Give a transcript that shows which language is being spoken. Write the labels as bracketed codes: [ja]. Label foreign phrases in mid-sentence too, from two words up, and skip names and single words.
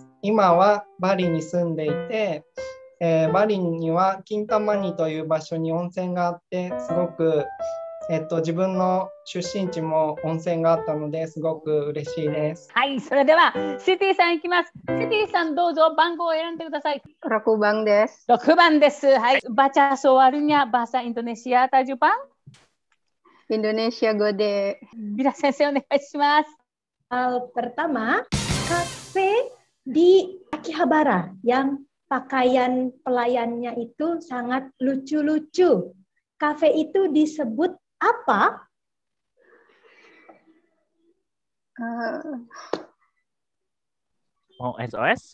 [ja] 今はバリに住んでいて、バリにはキンタマニという場所に温泉があって、すごく、自分の出身地も温泉があったのですごく嬉しいです。はい、それではシティさんいきます。シティさんどうぞ番号を選んでください。 6番です。 6番です。はい、 [id] baca soalnya bahasa Indonesia atau Jepang? [ja] Indonesia 語で。 Bila senseiお願いします。 [id] Pertama, kafe di Akihabara yang pakaian pelayannya itu sangat lucu-lucu. Kafe itu disebut apa? Mau SOS?